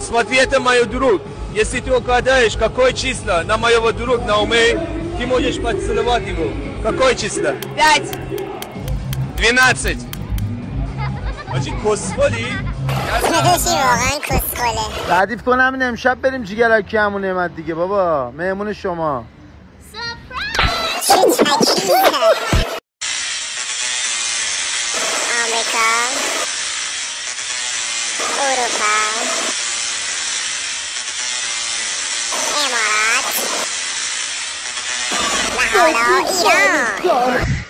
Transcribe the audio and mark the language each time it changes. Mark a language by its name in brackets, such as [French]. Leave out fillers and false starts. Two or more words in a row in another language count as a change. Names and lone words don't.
[Russian] Смотри, мое друг. Если ты угадаешь, какое число на моего друга Наумы, ты можешь поцеловать его. Какое число? 5. 12. [Persian] آجی کسخولی؟ داداشی واقعا کسخوله. ردیف کن همین امشب بریم جیگرکی همون نعمت دیگه بابا. مهمون شما. چه تکلیفه. آمریکا، اروپا، امارات و حالا ایران.